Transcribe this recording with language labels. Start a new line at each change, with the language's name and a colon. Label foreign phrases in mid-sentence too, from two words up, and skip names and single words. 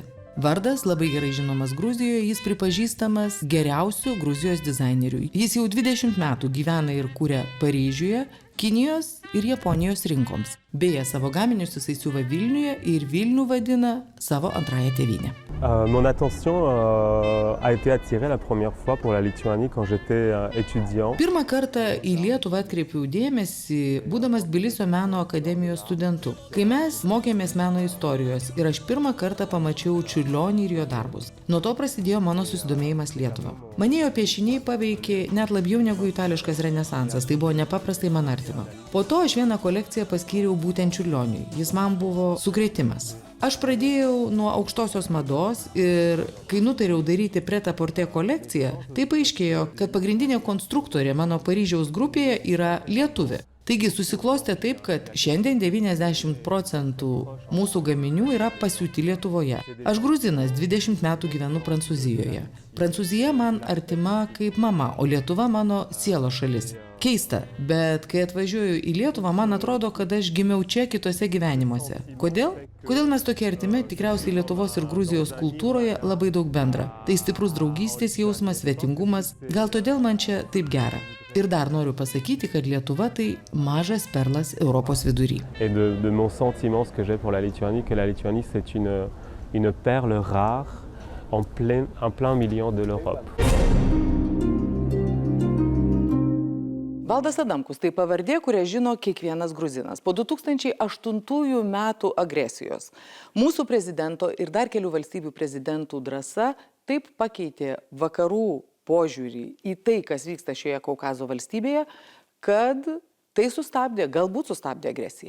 Lithuanian: Vardas labai gerai žinomas Gruzijoje, jis pripažįstamas geriausiu Gruzijos dizaineriu. Jis jau 20 metų gyvena ir kuria Paryžiuje, Kinijos ir Japonijos rinkoms. Beje, savo gaminius jisai siuva Vilniuje ir Vilnių vadina savo antrąją tėvynę.
French: Mon attention a été attirée la première fois pour la Lituanie quand j'étais étudiant.
Lithuanian: Pirmą kartą į Lietuvą atkreipiau dėmesį, būdamas Tbilisio meno akademijos studentu. Kai mes mokėmės meno istorijos ir aš pirmą kartą pamačiau Čiurlionį ir jo darbus. Nuo to prasidėjo mano susidomėjimas Lietuva. Mane jo piešiniai paveikė net labiau negu itališkas renesansas, tai buvo nepaprastai man artima. Po to aš vieną kolekciją paskyriau būtent Čiurlioniui, jis man buvo sukrėtimas. Aš pradėjau nuo aukštosios mados ir kai nutariau daryti pret-a-porter kolekciją, tai paaiškėjo, kad pagrindinė konstruktorė mano Paryžiaus grupėje yra lietuvė. Taigi susiklostė taip, kad šiandien 90% mūsų gaminių yra pasiūti Lietuvoje. Aš gruzinas, 20 metų gyvenu Prancūzijoje. Prancūzija man artima kaip mama, o Lietuva mano sielos šalis. Keista, bet kai atvažiuoju į Lietuvą, man atrodo, kad aš gimiau čia kitose gyvenimuose. Kodėl? Kodėl mes tokie artimi? Tikriausiai Lietuvos ir Gruzijos kultūroje labai daug bendra. Tai stiprus draugystės jausmas, svetingumas, gal todėl man čia taip gera. Ir dar noriu pasakyti, kad Lietuva tai mažas perlas Europos vidury.
French: Et de mon sentiment, ce que j'ai pour la Lituanie, que la Lituanie c'est une perle rare en plein milieu de l'Europe.
Lithuanian: Valdas Adamkus tai pavardė, kurią žino kiekvienas gruzinas. Po 2008 metų agresijos mūsų prezidento ir dar kelių valstybių prezidentų drąsa taip pakeitė vakarų požiūrį į tai, kas vyksta šioje Kaukazo valstybėje, kad tai galbūt sustabdė agresiją.